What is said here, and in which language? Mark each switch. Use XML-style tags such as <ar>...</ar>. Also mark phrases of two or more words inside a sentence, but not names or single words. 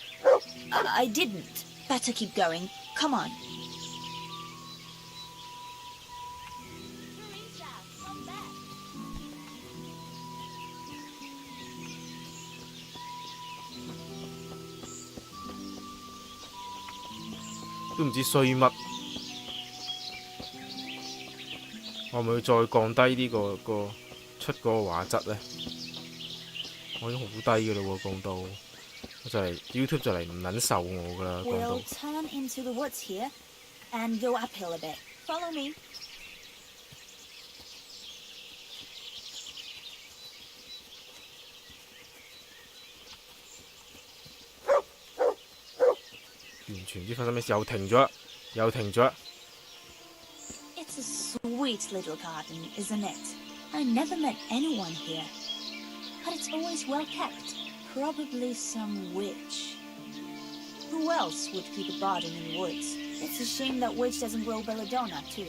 <en>I don't. I didn't. better keep going. Come on. Teresa, come back.</en> <yue>都唔知衰乜，我咪要再降低呢個出個畫質呢？我已經好低㗎啦喎，降到我就係 YouTube 就嚟唔撚受我㗎啦，降到。</yue> <en>We'll turn into the woods here and go uphill a bit. Follow me.</en> <yue>完全唔知發生咩事，又停咗，又停咗。</yue> <en>It's a sweet little garden, isn't it? I never met anyone here. But it's always well kept. Probably some witch. Who else would keep a garden in the woods? It's a shame that witch doesn't grow belladonna, too.</en>